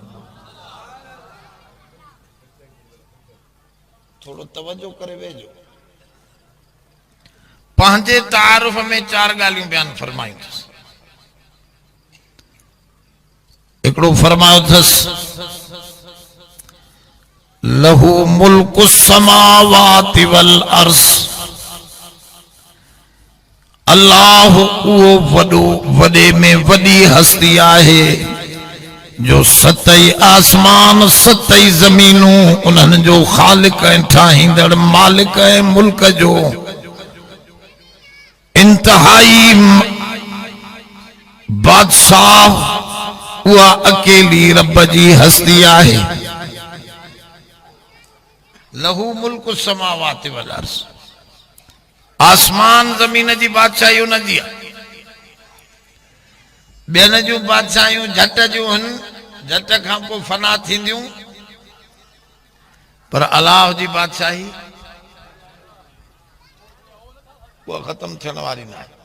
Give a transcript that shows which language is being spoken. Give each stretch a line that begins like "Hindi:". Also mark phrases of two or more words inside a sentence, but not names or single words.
Sindhi: थोड़ो तवज्जो करे वेझो। पंहिंजे तारुफ में 4 ॻाल्हियूं बयान फरमायूं अथसि। हिकिड़ो फरमायो अथसि
Arabic: له ملك السماوات والأرض,
Sindhi: अल्लाह उहो वॾो वॾे में वॾी हस्ती आहे जो 7 आसमान 7 ज़मीनूं उन्हनि जो ख़ालिक ऐं ठाहींदड़ मालिक ऐं मुल्क जो इंतहाई बादशाह उहा अकेली रब जी हस्ती आहे।
Arabic: له ملك السماوات والأرض,
Sindhi: आसमान ज़मीन जी बादशाही उनजी आहे। ॿियनि जूं बादशाहियूं झट जूं आहिनि, झट खां पोइ फना थींदियूं, पर अल्लाह जी बादशाही उहा ख़त्म थियण वारी न आहे।